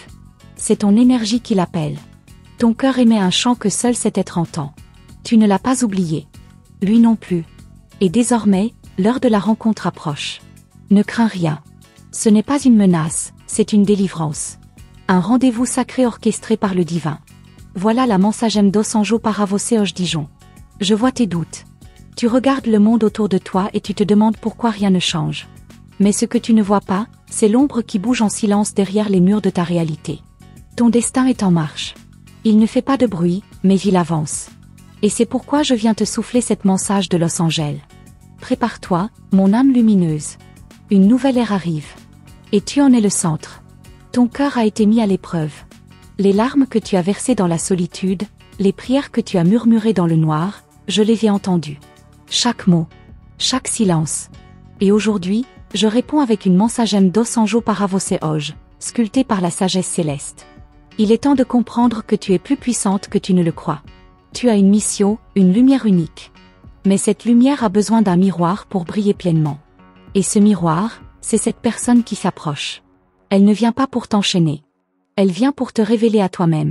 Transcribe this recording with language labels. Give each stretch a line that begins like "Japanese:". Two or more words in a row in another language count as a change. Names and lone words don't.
French: C'est ton énergie qui l'appelle. Ton cœur émet un chant que seul cet être entend. Tu ne l'as pas oublié. Lui non plus. Et désormais, l'heure de la rencontre approche. Ne crains rien. Ce n'est pas une menace, c'est une délivrance. Un rendez-vous sacré orchestré par le divin. Voilà la
Portuguese: mensagem dos anjo para você hoje
French: Dijon. Je vois tes doutes. Tu regardes le monde autour de toi et tu te demandes pourquoi rien ne change. Mais ce que tu ne vois pas, c'est l'ombre qui bouge en silence derrière les murs de ta réalité. Ton destin est en marche. Il ne fait pas de bruit, mais il avance. Et c'est pourquoi je viens te souffler cette message de Los Angeles. Prépare-toi, mon âme lumineuse. Une nouvelle ère arrive. Et tu en es le centre. Ton cœur a été mis à l'épreuve. Les larmes que tu as versées dans la solitude, les prières que tu as murmurées dans le noir, je les ai entendues. Chaque mot, chaque silence. Et aujourd'hui, je réponds avec une
Portuguese: mensagem dos anjo para você hoje,
French: sculptée par la sagesse céleste. Il est temps de comprendre que tu es plus puissante que tu ne le crois. Tu as une mission, une lumière unique. Mais cette lumière a besoin d'un miroir pour briller pleinement. Et ce miroir, c'est cette personne qui s'approche. Elle ne vient pas pour t'enchaîner. Elle vient pour te révéler à toi-même.